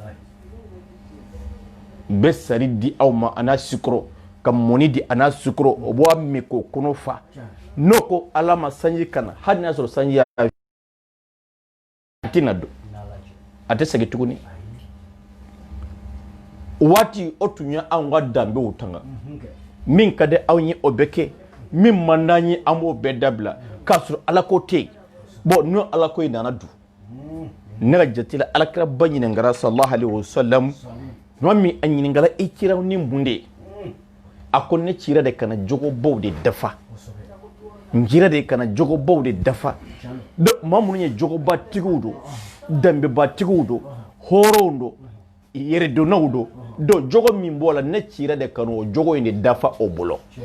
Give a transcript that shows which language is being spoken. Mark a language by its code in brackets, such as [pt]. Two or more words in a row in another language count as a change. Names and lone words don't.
[bm] bɛ sari di aw ma a n'a sikɔrɔ ka mɔni di a n'a sikɔrɔ o b'a min k'o kɔnɔ fa n'o ko Ala ma sanji ka na hali n'a sɔrɔ sanji y'a a tɛna don a tɛ segin tuguni waati o tun ye anw ka danbew tanga min ka di anw ye o bɛ kɛ min man d'an ye an b'o bɛɛ dabila k'a sɔrɔ Ala ko tɛ yen bon n'o Ala ko in nana dun ne ka jate la Alakira ba ɲininkara [ar] صلى الله عليه وسلم [bm] tuma min a ɲininkara i cira ni mun de ye a ko ne cira de kana jogobaw de dafa n cira de kana jogobaw de dafa donc maa minnu ye jogobatigiw don danbebatigiw don hɔrɔnw don yɛrɛdonnaw don donc jogo min b'o la ne cira de kana o jogo in de dafa o bolo